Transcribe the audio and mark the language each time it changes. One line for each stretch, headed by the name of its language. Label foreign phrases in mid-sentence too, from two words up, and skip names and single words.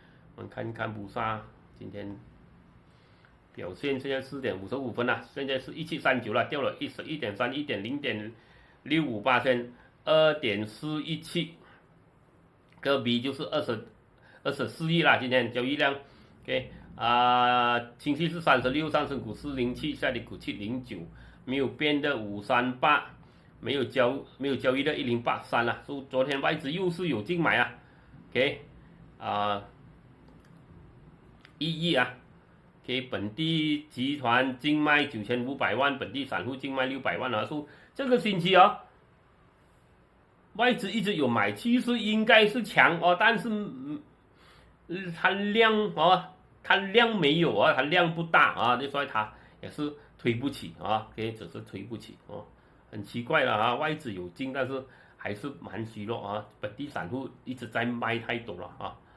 Chinese: 我們看看布薩今天表現，現在4點55分了，現在是1739了，掉了11.3，1.0.65%，2.417個 B 就是24億了，今天交易量 OK 清晰是36，上升股407，下跌股709，沒有變的538，沒有交易的1083了，所以昨天外資又是有淨買OK 1億給本地集團淨賣9500萬，本地散戶淨賣600萬所以這個星期外資一直有買，其實應該是強但是它量它量沒有它量不大所以它也是推不起只是推不起很奇怪了外資有進，但是還是蠻虛弱本地散戶一直在賣太多了